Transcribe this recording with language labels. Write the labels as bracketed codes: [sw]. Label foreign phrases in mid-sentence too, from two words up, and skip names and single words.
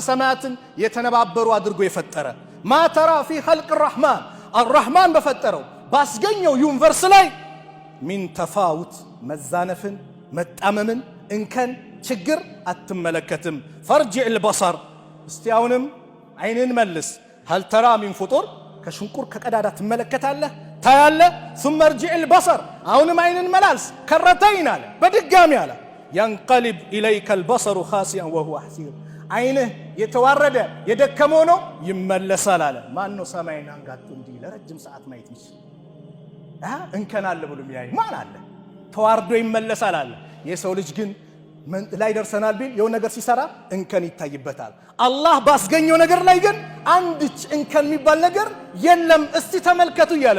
[am] ሰማያትን የተነባበሩ አድርጎ የፈጠረ [ar] ما ترى في خلق الرحمن [am] አርረሕማን በፈጠረው ባስገኘው ዩኒቨርስ ላይ [ar] من تفاوت [am] መዛነፍን መጣመምን እንከን ችግር አትመለከትም። [ar] فارجع البصر [am] እስቲ አሁንም አይንን መልስ። [ar] هل ترى من فطور [am] ከሽንቁር ከቀዳዳ ትመለከታለህ ታያለህ። [ar] ثم ارجع البصر [am] አሁንም አይንን መላልስ ከረተይን አለ በድጋሚ አለ። [ar] ينقلب إليك البصر خاسئا وهو حسير [am] አይንህ የተዋረደ የደከመው ነው ይመለሳል አለ። ማን ነው ሰማይን አንጋጦ እንዲህ ለረጅም ሰዓት ማየት ይችላል? እንከን አለ ብሎ የሚያይ ማን አለ? ተዋርዶ ይመለሳል አለ። የሰው ልጅ ግን ላይ ደርሰናል ቢል የሆነ ነገር ሲሰራ እንከን ይታይበታል። አላህ ባስገኘው ነገር ላይ ግን አንድች እንከን የሚባል ነገር የለም። እስቲ ተመልከቱ እያለ